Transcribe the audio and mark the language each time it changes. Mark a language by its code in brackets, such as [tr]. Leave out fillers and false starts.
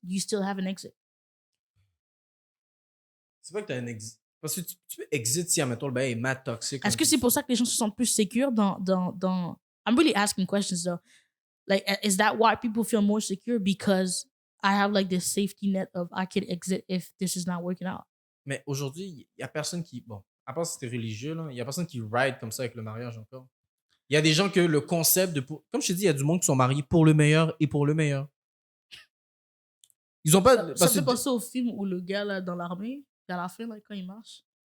[en] You still have an exit. [fr] C'est pas que t'as un exit. Parce que tu peux exit si, admettons, le bail est mad toxique. Est-ce que c'est pour ça que les gens se sentent plus sécures dans... [en] I'm really asking questions though. Like, is that why people feel more secure? Because I have like this safety net of I can exit if this is not working out. [fr] Mais aujourd'hui, il y a personne qui... Bon, à part si t'es religieux, là, il y a personne qui ride comme ça avec le mariage encore. Il y a des gens que le concept de... Comme je t'ai dit, il y a du monde qui sont mariés pour le meilleur et pour le meilleur. Ils ont pas... Ça fait penser au film où le gars là, dans l'armée, à la fin, là, quand il marche.